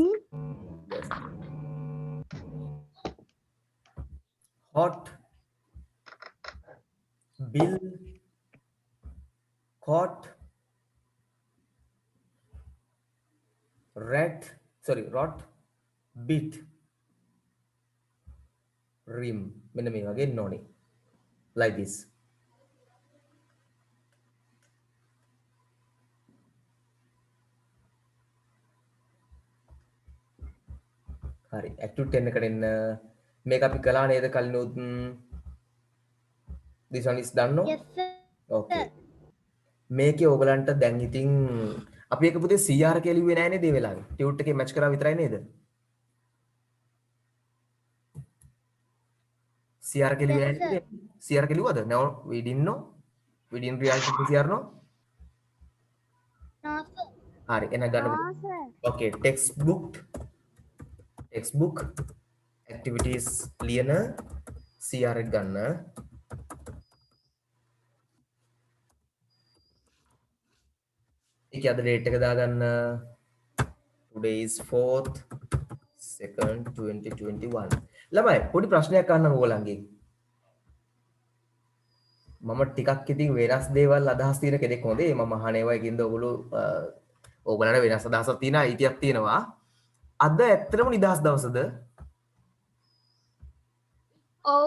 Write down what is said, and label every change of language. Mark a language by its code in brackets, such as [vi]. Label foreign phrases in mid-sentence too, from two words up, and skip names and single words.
[en] Yes. Hot. Bill. Caught. Rat. Sorry, rot. Bit. Rim. [si] මෙන්න මේ වගේ එන්න ඕනේ. [en] Like this. [si] හරි. activity 10 එකට එන්න. මේක අපි කළා නේද කලිනුත්? [en] This one is done no? Yes, sir. Okay. [si] මේකේ ඕගලන්ට දැන් ඉතින් අපි එක පුතේ CR කියලා ලිව්වේ නැහැ නේද මේ වෙලාවේ? ටියුට් එකේ මැච් කරා විතරයි නේද? CR කියලා ලිව්වේ නැහැ නේද? CR කියලා ලිව්වද? [en] No, we didn't know. We didn't realize the CR no? No, sir. [si] හරි. එන ගන්න. sir. [en] Okay, textbook activities [si] ලියන CR එක ගන්න. ඒක අද date එක දාගන්න. [en] Today is 4th 2nd 2021. [si] ළමයි පොඩි ප්‍රශ්නයක් අහන්න ඕගොල්ලන්ගෙන්. මම ටිකක් ඉතින් වෙනස් දේවල් අදහස් තියෙන කෙනෙක් හොඳේ. මම අහන ඒවා එකින්ද ඔයගොල්ලෝ ඕගොල්ලන්ට වෙනස් අදහසක් තියෙනවා, අයිතියක් තියෙනවා. අද ඇත්තටම නිදහස් දවසද? Oh.